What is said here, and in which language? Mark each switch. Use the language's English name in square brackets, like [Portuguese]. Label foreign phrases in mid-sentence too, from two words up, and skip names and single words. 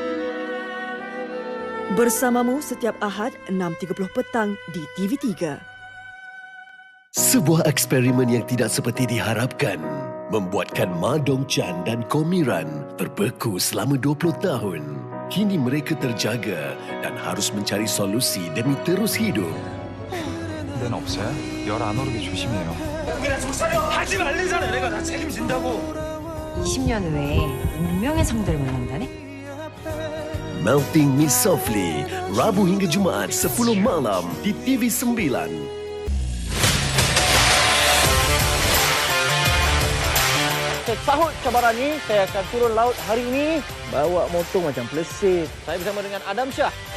[Malay] Bersamamu setiap Ahad 6.30 petang di TV3. Sebuah eksperimen yang tidak seperti diharapkan membuatkan Ma Dong Chan dan Komiran terbeku selama 20 tahun. Kini mereka terjaga dan harus mencari solusi demi terus hidup. [Korean] 데는 없어요? 열 안 오르게 조심해요. 고기나 좀 싸려! 하지 말래잖아. 내가 다 책임진다고. 20년 후에 운명의 상대를 만난다네? [Malay] Melting Me Softly, Rabu hingga Jumaat 10 malam di TV9. Saya sahut cabaran ni, saya akan turun laut hari ini. Bawa motor macam pelesir. Saya bersama dengan Adam Shah.